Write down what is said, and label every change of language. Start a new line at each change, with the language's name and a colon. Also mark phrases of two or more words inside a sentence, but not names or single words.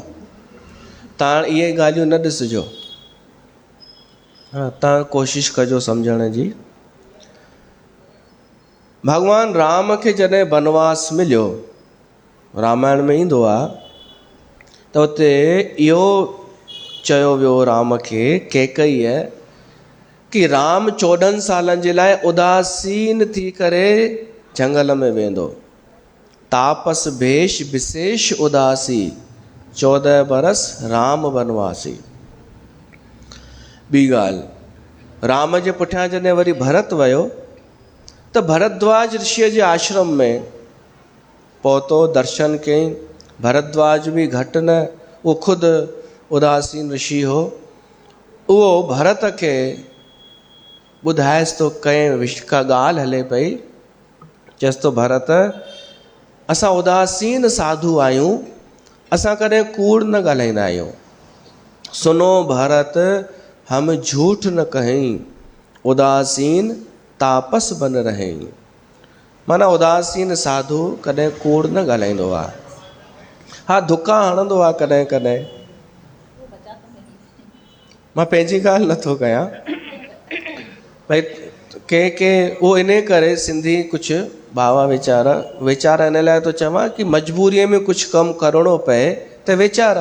Sindhi: तव्हां इहे ॻाल्हियूं न ॾिसिजो, हा तव्हां कोशिशि कजो सम्झण जी। भॻवान राम खे जॾहिं वनवास मिलियो, रामायण में ईंदो आहे त उते इहो चयो वियो राम खे, कैकईअ, कि राम 14 सालनि जे लाइ उदासीन थी करे जंगल में वेंदो।
Awadhi: तापस भेष विशेष उदासी, 14 बरस राम वनवासी।
Sindhi: ॿी ॻाल्हि, राम जे पुठियां जॾहिं वरी भरत वियो त भरद्वाज ऋषिअ जे आश्रम में पहुतो, दर्शन कयईं। भरद्वाज बि घटि न, उहो ख़ुदि उदासीन ऋषि हो। उहो भरत खे ॿुधाएसि थो, कंहिं का ॻाल्हि हले पई, चएसि थो भरत असां उदासीन साधु आहियूं, असां कॾहिं कूड़ न ॻाल्हाईंदा आहियूं।
Awadhi: सुनो भरत हम झूठ न कहीं, उदासीन तापस बन रहे।
Sindhi: माना उदासीन साधु कॾहिं कूड़ न ॻाल्हाईंदो आहे। हा धुका हणंदो आहे कॾहिं कॾहिं, मां पंहिंजी ॻाल्हि नथो कयां, भई के उहो इन करे सिंधी कुझु भावा वीचारा इन लाइ थो चवां कि मजबूरीअ में कुझु कमु करिणो पए त वीचारा।